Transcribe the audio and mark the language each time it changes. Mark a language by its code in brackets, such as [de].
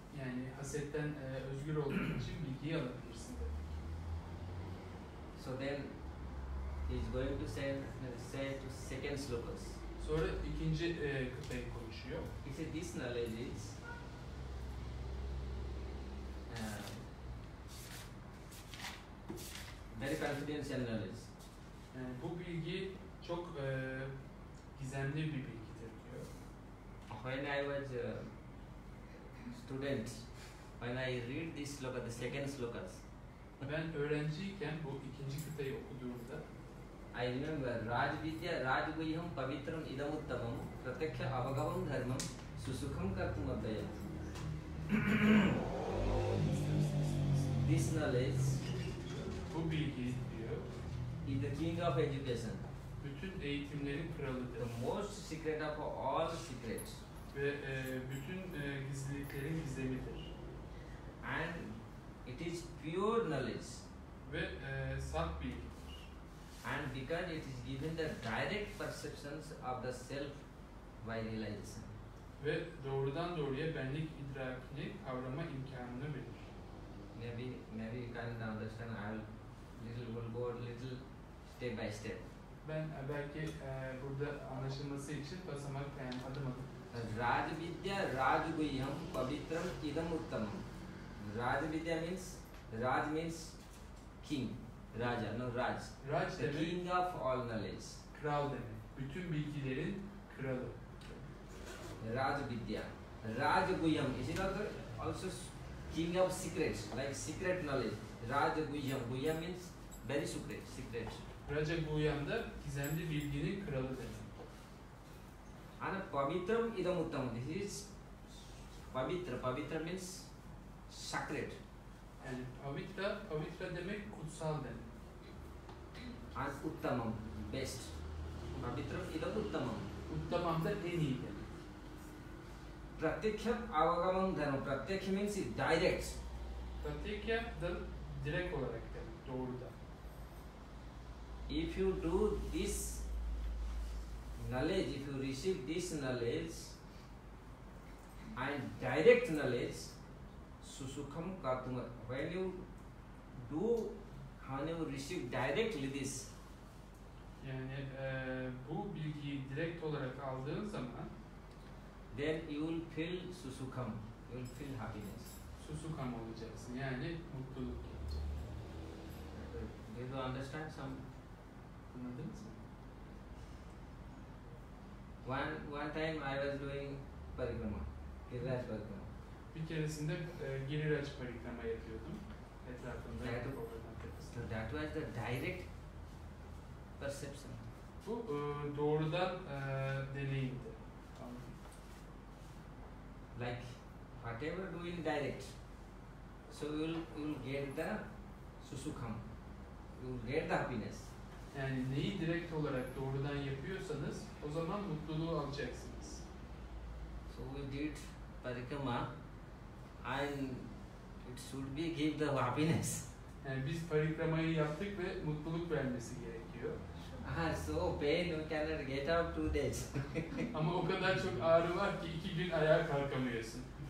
[tr] Yani hasetten özgür olduğun için bilgiyi alabilirsin de. [en] So then he is going to say to second slokas. [tr] Sonra ikinci kıtayı konuşuyor. [en] He said this knowledge is very confidential knowledge. [tr] Yani bu bilgi çok gizemli bir bilgidir diyor. [en] When I was a student, when I read this sloka, the second slokas, [tr] Ben öğrenciyken bu ikinci kıtayı okuduğumda [en] I remember [sa] Raj Vidya Raj Guhyam Pavitram Idam Uttamam Pratyaksha Avagavam Dharmam Susukham Kartum Adhyayam. [en] This knowledge [tr] bu bilgi diyor [en] is the king of education, [tr] bütün eğitimlerin kralıdır [en] the most secret of all secrets, [tr] ve bütün gizliliklerin gizemidir [en] and it is pure knowledge. [tr] ve saf bilgidir. [en] And because it is given the direct perceptions of the self by realization. [tr] Ve doğrudan doğruya benlik idrakini kavrama imkanını verir. [en] Maybe you can understand. Will go a little step by step. [tr] Ben belki burada anlaşılması için basamak yani adım adım. [sa] Raj Vidya Raj Guhyam Pavitram Idam Uttamam. [en] Raj Vidya means king. Raja, no Raj. Raj The [tr] demek [en] king of all knowledge. [tr] kral demek. Bütün bilgilerin kralı. [sa] Raj Vidya. [en] Raj Guhyam is also king of secrets, like secret knowledge. Raj Guhyam. Guhyam means very secret. [tr] Raja Guhyam da gizemli bilginin kralı demek. [en] And [sa] Pavitram Idam Uttamam. [en] This is Pavitra. Pavitra means sacred. [tr] Yani pavitra demek kutsal demek. [en] And Uttamam, best. [sa] Pavitram Idam Uttamam. [tr] Uttamam da en iyi demek. [sa] Pratyaksha Avagamam Dharma. [en] Pratyaksha means direct. [tr] Pratyekya da direkt olarak demek, doğrudan. [en] If you do this knowledge, if you receive this knowledge and direct knowledge, [sa] Susukham Kartum. [en] When you receive directly this, [tr] Yani bu bilgiyi direkt olarak aldığın zaman [en] then you will feel Susukham. You will feel happiness. [tr] susukam olacaksın. Yani mutluluk gelecek. [en] Did you understand some? [tr] Anladınız mı? [en] One time I was doing parikrama, Giriraj parikrama. [tr] Bir keresinde Giriraj parikrama yapıyordum. Etrafında Evet. Govardhan Tepesi. [en] So that was the direct perception. [tr] Bu doğrudan deneyimdi. [en] Like whatever doing direct, so you will get the susukham. You will get the happiness. [tr] Yani neyi direkt olarak doğrudan yapıyorsanız o zaman mutluluğu alacaksınız. [en] So we did parikrama, and it should be give the happiness. [tr] Yani biz parikramayı yaptık ve mutluluk vermesi gerekiyor. [en] So pain you cannot get out 2 days. [tr] Ama o kadar çok ağrı var ki 2 gün ayağa kalkamıyorsun.